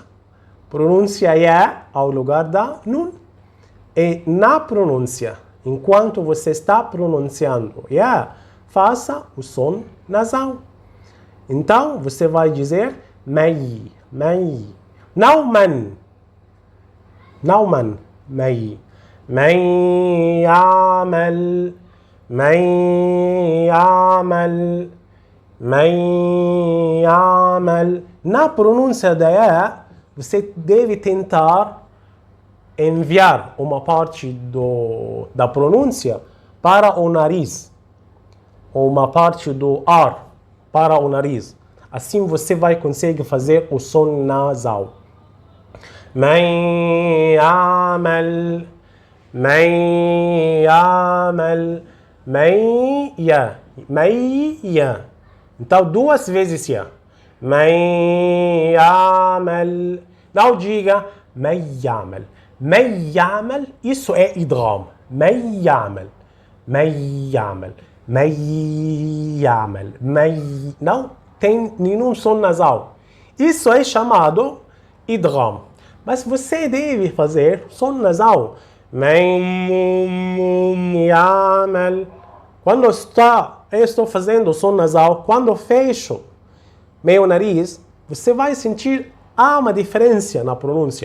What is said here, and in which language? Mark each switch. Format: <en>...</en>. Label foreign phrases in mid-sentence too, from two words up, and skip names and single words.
<pt>Pronúncia é ao lugar da nun. E na pronúncia, enquanto você está pronunciando faça o som nasal. Então, você vai dizer may. Não man. Não man. May.</pt> <ar>من يعمل. من يعمل. من يعمل.</ar> <pt>Na pronúncia da você deve tentar enviar uma parte da pronúncia para o nariz, ou uma parte do ar para o nariz. Assim você vai conseguir fazer o som nasal.</pt> <ar>من يعمل. من يعمل. من ي.</ar> <pt>Então, duas vezes ya.</pt> <ar>من يعمل.</ar> <pt>Não diga</pt> <ar>من يعمل. من يعمل,</ar> <pt>isso é idgham.</pt> <ar>من يعمل. من يعمل. من يعمل.</ar> <pt>Não tem nenhum som nasal. Isso é chamado idgham. Mas você deve fazer som nasal.</pt> <ar>من يعمل.</ar> <pt>Quando eu estou fazendo som nasal, quando fecho meu nariz, você vai sentir uma diferença na pronúncia.</pt>